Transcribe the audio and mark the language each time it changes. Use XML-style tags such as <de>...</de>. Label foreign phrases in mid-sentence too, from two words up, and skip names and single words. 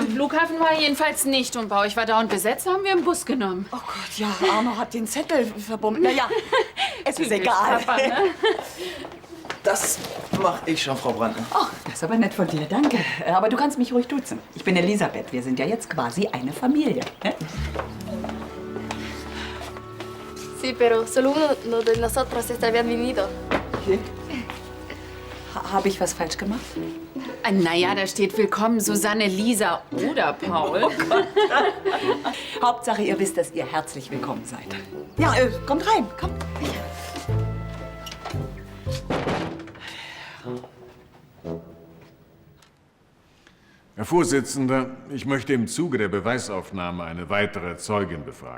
<de>Am Flughafen war er jedenfalls nicht und bei euch war dauernd besetzt, haben wir einen Bus genommen. Oh Gott, ja, Arno hat den Zettel verbunden. Naja, es ist egal. Papa, ne? Das mache ich schon, Frau Brandner. Oh, das ist aber nett von dir, danke. Aber du kannst mich ruhig duzen. Ich bin Elisabeth. Wir sind ja jetzt quasi eine Familie. Ne?</de> <es>Sí, pero solo uno de nosotros está bienvenido.</es> <de>Habe ich was falsch gemacht? Naja, da steht willkommen Susanne, Lisa oder Paul. Oh Gott. Hauptsache, ihr wisst, dass ihr herzlich willkommen seid. Ja, kommt rein, kommt. Herr Vorsitzender, ich möchte im Zuge der Beweisaufnahme eine weitere Zeugin befragen.</de>